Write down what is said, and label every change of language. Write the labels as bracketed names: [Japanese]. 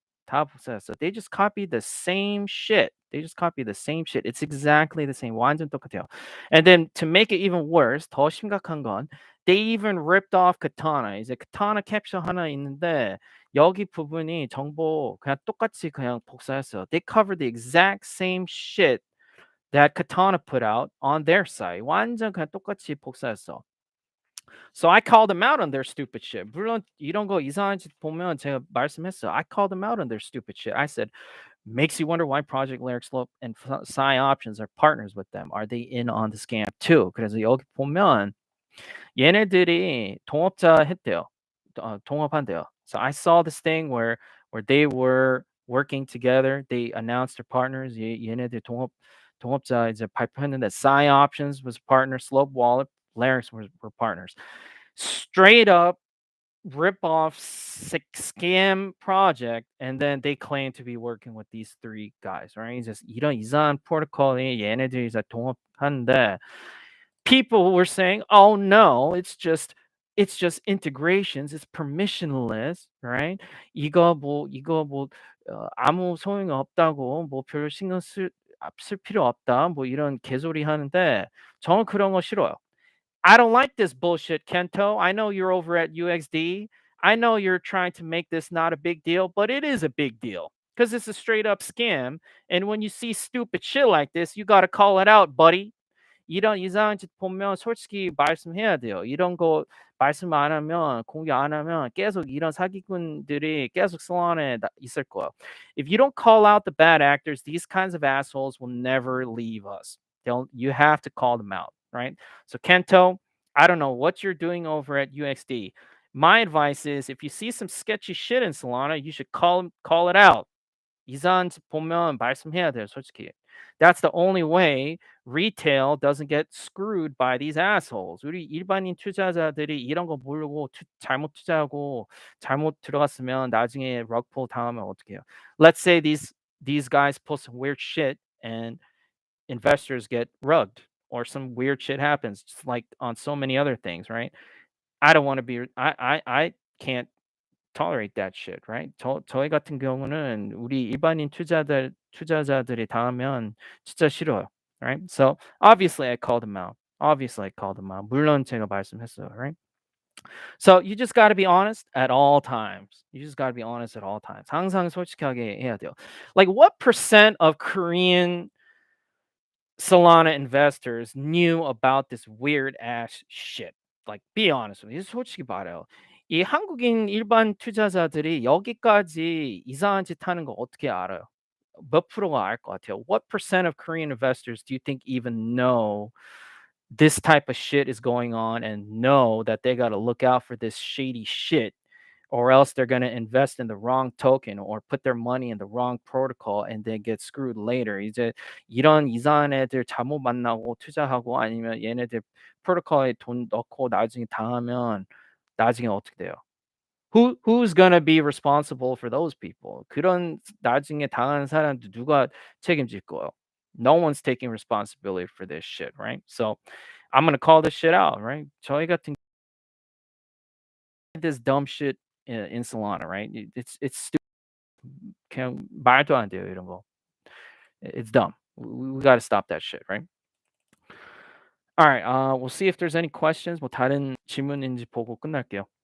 [Korean] 다 복사했어. [English] They just copied the same shit. They just copied the same shit. It's exactly the same. [Korean] 완전 똑같아요. [English] And then to make it even worse, [Korean] 더 심각한 건 [English] they even ripped off Katana. [Korean] 이제 Katana 캡션 하나 있는데 여기 부분이 정보 그냥 똑같이 그냥 복사했어요. [English] They covered the exact same shit that Katana put out on their site. [Korean] 완전 그냥 똑같이 복사했어. [English] So I called them out on their stupid shit. [Korean] 물론 이런 거 이상한 짓 보면 제가 말씀했어요. [English] I called them out on their stupid shit. I said, makes you wonder why Project Lyric Slope and Psy Options are partners with them. Are they in on the scam too? [Korean] 그래서 여기 보면 얘네들이 동업자 했대요. 동업한대요. [English] So I saw this thing where they were working together. They announced their partners. [Korean] 얘네들 동업자 이제 발표했는데 [English] Psy Options was a partner. Slope Wallet, Lyrics were partners. Straight up rip off scam project, and then they claim to be working with these three guys, right? [Korean] 이제 이런 이상한 프로토콜이 얘네들이 이제 동업하는데 [English] people were saying, "Oh no, it's just integrations. It's permissionless, right? [Korean] 이거 뭐 아무 소용이 없다고 뭐 별 신경 쓸 필요 없다. 뭐 이런 개소리 하는데 저는 그런 거 싫어요. [English] I don't like this bullshit, Kento. I know you're over at UXD. I know you're trying to make this not a big deal, but it is a big deal because it's a straight up scam. And when you see stupid shit like this, you got to call it out, buddy. [Korean] 이런 이상한 짓 보면 솔직히 말씀해야 돼요. 이런 거 말씀 안 하면 공개 안 하면 계속 이런 사기꾼들이 계속 살아남에 있을 거예요. [English] If you don't call out the bad actors, these kinds of assholes will never leave us. You have to call them out, right? So Kento, I don't know what you're doing over at UXD. My advice is if you see some sketchy shit in Solana, you should call it out. [Korean] 이상한 짓 보면 말씀해야 돼요, 솔직히. [English] That's the only way retail doesn't get screwed by these assholes. [Korean] 우리 일반인 투자자들이 이런 거 모르고 잘못 투자하고 잘못 들어갔으면 나중에 rug pull 당하면 어떡해요? [English] Let's say these guys post some weird shit and investors get rugged or some weird shit happens, just like on so many other things, right? I don't want to be I can't tolerate that shit, right? [Korean] 저희 같은 경우는 우리 일반인 투자자들이 당하면 진짜 싫어요, right? [English] So obviously I called them out. Obviously I called them out. [Korean] 물론 제가 말씀했어요, right? [English] So you just got to be honest at all times. You just got to be honest at all times. [Korean] 항상 솔직하게 해야 돼요. [English] Like what percent of Korean Solana investors knew about this weird ass shit? Like be honest with me. [Korean] 솔직히 말해요. 이 한국인 일반 투자자들이 여기까지 이상한 짓 하는 거 어떻게 알아요? 몇 프로가 알 것 같아요? [English] What percent of Korean investors do you think even know this type of shit is going on and know that they got to look out for this shady shit or else they're going to invest in the wrong token or put their money in the wrong protocol and then get screwed later. [Korean] 이제 이런 이상한 애들 잘못 만나고 투자하고 아니면 얘네들 프로토콜에 돈 넣고 나중에 당하면 나중에 어떻게 돼요? [English] Who's gonna be responsible for those people? [Korean] 그런 나중에 당한 사람들 누가 책임질 거예요? [English] No one's taking responsibility for this shit, right? So I'm gonna call this shit out, right? [Korean] 저희 같은 [English] this dumb shit in Solana, right? It's stupid. [Korean] 그냥 말도 안 돼요 이런 거. [English] It's dumb. We got to stop that shit, right? All right. We'll see if there's any questions. [Korean] 뭐 다른 질문인지 보고 끝날게요.